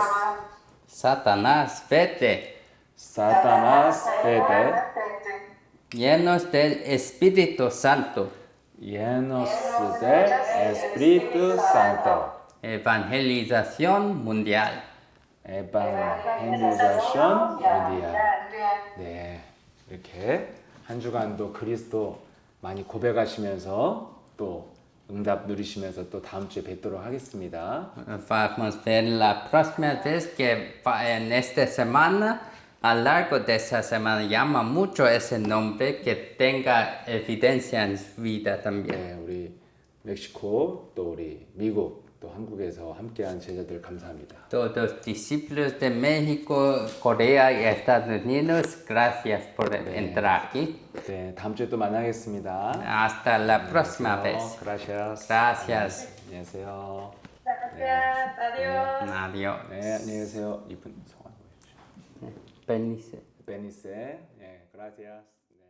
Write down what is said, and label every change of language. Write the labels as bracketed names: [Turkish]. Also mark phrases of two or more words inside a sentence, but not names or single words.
[Spanish] Satanás, vete. Satanás, vete. Llenos del Espíritu Santo. Llenos del Espíritu Santo. Evangelización mundial. Evangelización mundial. [Korean] 네, 이렇게 한 주간도 그리스도 많이 고백하시면서 또 응답 누리시면서 또 다음 주에 뵙도록 하겠습니다. [Spanish] Vamos a ver la próxima vez que en esta semana, a lo largo de esta semana, llama mucho ese nombre que tenga evidencia en su vida también. [Korean] 네, 우리 멕시코 또 우리 미국 또 한국에서 함께한 제자들 감사합니다. [Spanish] Todos los discípulos de México, Corea y Estados Unidos, gracias por entrar aquí. [Korean] 네, 다음 주에 또 만나겠습니다. [Spanish] Hasta la próxima vez. Gracias. Gracias. [Korean] 안녕하세요. [Spanish] Gracias, adiós. Adiós. [Korean] 네, 안녕히 계세요. 이분 성함 보여주시죠. Benice. 베니세. 네, [Spanish] gracias.